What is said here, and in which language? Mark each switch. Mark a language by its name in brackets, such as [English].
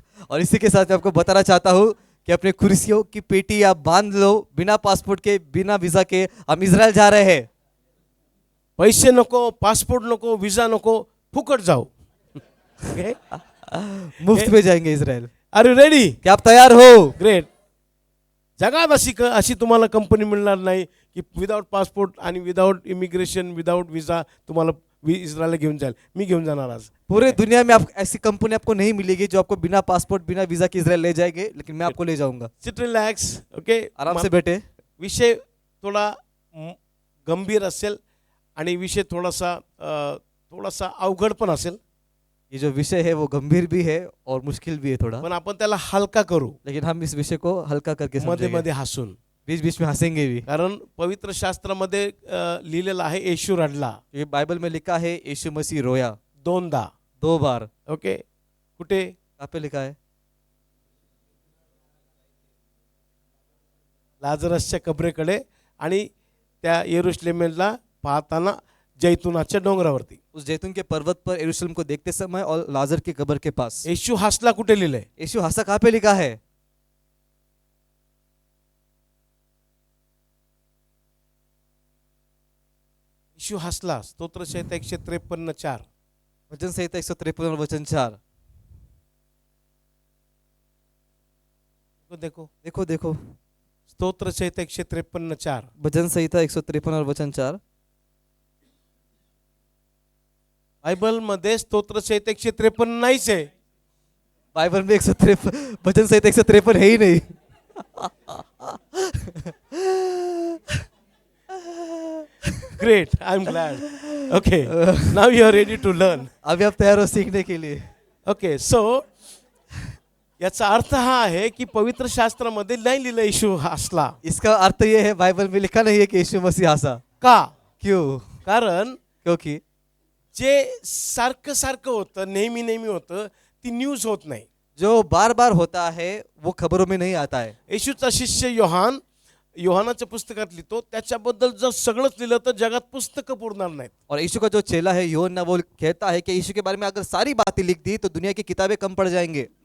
[Hindi] और इसी के साथ मैं आपको बताना चाहता हूँ कि अपने कुर्सियों की पेटी आप बांध लो, बिना पासपोर्ट के, बिना वीजा के हम इज़राइल जा रहे हैं। [Marathi] पैसे नको, पासपोर्ट नको, वीजा नको, फुकट जाओ. [English] Okay? [Hindi] मुफ्त में जाएंगे इज़राइल। [English] Are you ready? [Hindi] क्या आप तैयार हो? [English] Great. [Marathi] जगात अशी तुम्हाला कंपनी मिळणार नाही की विदाउट पासपोर्ट आणि विदाउट इमिग्रेशन, विदाउट विजा तुम्हाला इस्रायलला घेऊन जाईल. मी घेऊन जाणार आज. [Hindi] पूरे दुनिया में आप ऐसी कंपनी आपको नहीं मिलेगी जो आपको बिना पासपोर्ट, बिना वीजा के इज़राइल ले जाएंगे, लेकिन मैं आपको ले जाऊंगा। [English] Sit relax. Okay, [Hindi] आराम से बैठे। [Marathi] विषय थोडा गंभीर असेल आणि विषय थोडासा अवघड पण असेल, [Hindi] ये जो विषय है वो गंभीर भी है और मुश्किल भी है थोड़ा, [Marathi] पण आपण त्याला हलका करू, [Hindi] लेकिन हम इस विषय को हल्का करके [Marathi] मध्ये [Hindi] समझेंगे, [Marathi] मध्ये हसून. [Hindi] बीच बीच में हंसेंगे भी। [Marathi] कारण पवित्र शास्त्रामध्ये लिहिलेलं आहे येशू रडला [Hindi] ये बाइबल में लिखा है यीशु मसीह रोया [Marathi] 2दा. [Hindi] 2 बार। [Marathi] ओके, कुठे? [Hindi] कहाँ पे लिखा है? [Marathi] लाजरसच्या कबरेकडे आणि त्या यरूशलेमला पाहताना जैतुनाच्या डोंगरावरती. [Hindi] उस जैतून के पर्वत पर यरूशलेम को देखते समय और लाजर की कब्र के पास। [Marathi] येशू हसला कुठे लिहिलंय? [Hindi] यीशु हंसा कहाँ पे लिखा है? [Marathi] येशू हसला. स्तोत्रसंहिता 153:4. [Hindi] वचन संहिता 153 और वचन 4। देखो देखो देखो, [Marathi] स्तोत्रसंहिता 153:4. [Hindi] भजन संहिता 153 और वचन 4। [Marathi] बायबल मध्ये स्तोत्रसंहिता 153 नाहीच आहे. [Hindi] बाइबल में 153 भजन संहिता 153 है ही नहीं। [English] Great, I am glad. Okay, now you are ready to learn. [Hindi] अभी आप तैयार हो सीखने के लिए। [Marathi] ओके, सो याचा अर्थ हा आहे की पवित्र शास्त्रामध्ये नाही लिहिलं येशू हसला. [Hindi] इसका अर्थ ये है, बाइबल में लिखा नहीं है कि यीशु मसीह हंसा। [Marathi] का? [Hindi] क्यों? [Marathi] कारण [Hindi] क्योंकि [Marathi] जे सारखं सारखं होतं, नेहमी नेहमी होतं, ती न्यूज होत नाही. [Hindi] जो बार बार होता है वो खबरों में नहीं आता है। [Marathi] येशूचा शिष्य योहानाच्या पुस्तकात लिहितो, त्याच्याबद्दल जर सगळंच लिहिलं तर जगात पुस्तकं पुरणार नाहीत. [Hindi] और यीशु का जो चेला है यूहन्ना, वो कहता है कि यीशु के बारे में अगर सारी बातें लिख दी तो दुनिया की किताबें कम पड़ जाएंगे।